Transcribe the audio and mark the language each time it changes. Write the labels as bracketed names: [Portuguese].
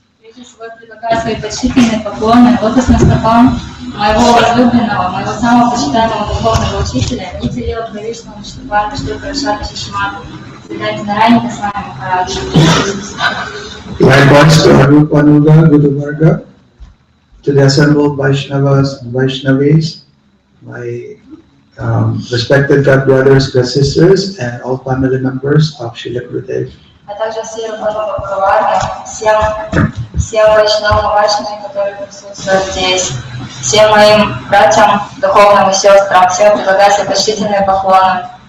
[Russian] Прежде всего, я предлагаю свои почтительные поклоны лотосным стопам моего возлюбленного, моего самого почитаемого духовного учителя Нитя Лила Правишна Вишнупада Шри Парашата Шишмата Веданта Нараяна Госвами Махараджа. [English] Likewise to Arupanuga Guru Varga, to the assembled Vaishnavas and Vaishnavis, my respected God brothers, God sisters, and all family members of Srila Gurudev. [Russian] А также все Рупануга Гаварги, всем вайшнавам и вайшнавам, которые присутствуют здесь, всем моим братьям, духовным и сестрам, всем предлагаю свои почтительные поклоны.